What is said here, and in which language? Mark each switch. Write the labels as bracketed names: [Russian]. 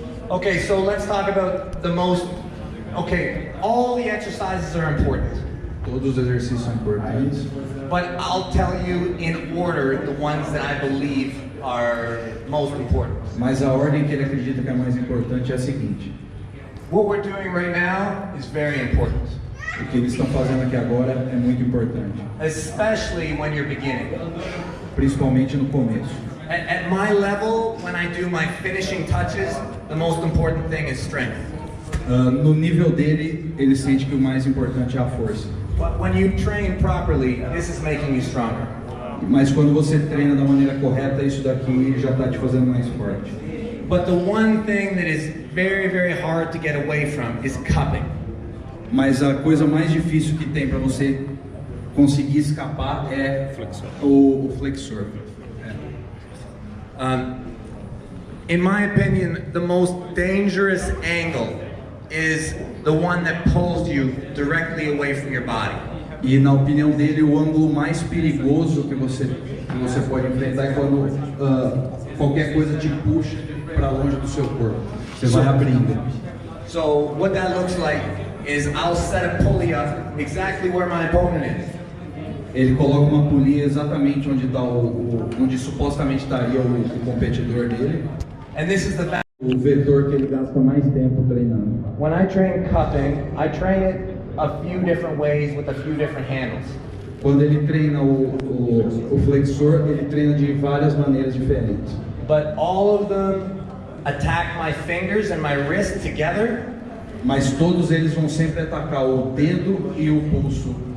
[English] Okay, so let's talk about the most. Okay, all the exercises are important, [Portuguese] Todos os exercícios são importantes. [English] but I'll tell you in order the ones that I believe are most important. [Portuguese] Mas a ordem que ele acredita que é mais importante é a seguinte. [English] What we're doing right now is very important, [Portuguese] O que eles estão fazendo aqui agora é muito importante. [English] especially when you're beginning. [Portuguese] Principalmente no começo. [English] At my level, when I do my finishing touches, the most important thing is strength. [Portuguese] No nível dele, ele sente que o mais importante é a força. [English] But when you train properly, this is making you stronger. [Portuguese] Mas quando você treina da maneira correta, isso daqui já está te fazendo mais forte. [English] But the one thing that is very, very hard to get away from is cupping. [Portuguese] Mas a coisa mais difícil que tem para você conseguir escapar é o flexor. [English] In my opinion, the most dangerous angle is the one that pulls you directly away from your body. [Portuguese] E na opinião dele, o ângulo mais perigoso que você pode enfrentar é quando qualquer coisa te puxa para longe do seu corpo. Você vai abrindo. [English] So what that looks like is I'll set a pulley up exactly where my opponent is. [Portuguese] Ele coloca uma polia exatamente onde está onde supostamente estaria o competidor dele. [English] And this is the [Portuguese] O vetor que ele gasta mais tempo treinando. [English] when I train cupping, I train it a few different ways with a few different handles. [Portuguese] Quando ele treina o flexor, ele treina de várias maneiras diferentes. [English] But all of them attack my fingers and my wrist together. [Portuguese] Mas todos eles vão sempre atacar o dedo e o pulso.